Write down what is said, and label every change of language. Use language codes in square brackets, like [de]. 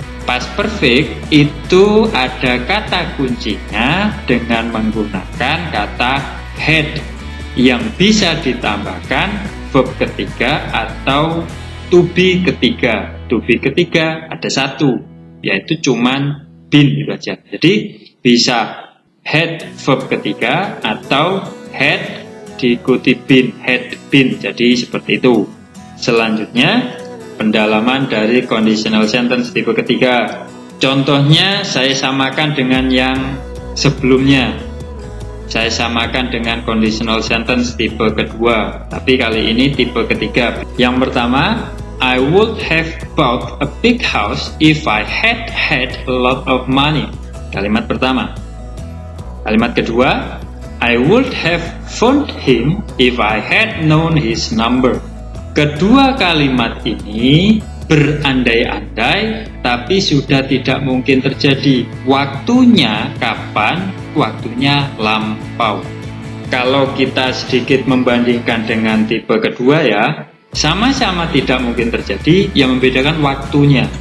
[id] Past perfect itu ada kata kuncinya dengan menggunakan kata had yang bisa ditambahkan verb ketiga atau to be ketiga. To be ketiga ada satu, yaitu cuman been itu aja. Jadi bisa had verb ketiga atau had diikuti been, had been. Jadi seperti itu. Selanjutnya pendalaman dari conditional sentence tipe ketiga. Contohnya saya samakan dengan yang sebelumnya. Saya samakan dengan conditional sentence tipe kedua, tapi kali ini tipe ketiga. Yang pertama, [en] I would have bought a big house if I had had a lot of money. [id] Kalimat pertama. Kalimat kedua, [en] I would have phoned him if I had known his number. [id] Kedua kalimat ini berandai-andai tapi sudah tidak mungkin terjadi. Waktunya kapan? Waktunya lampau. Kalau kita sedikit membandingkan dengan tipe kedua ya, sama-sama tidak mungkin terjadi, yang membedakan waktunya.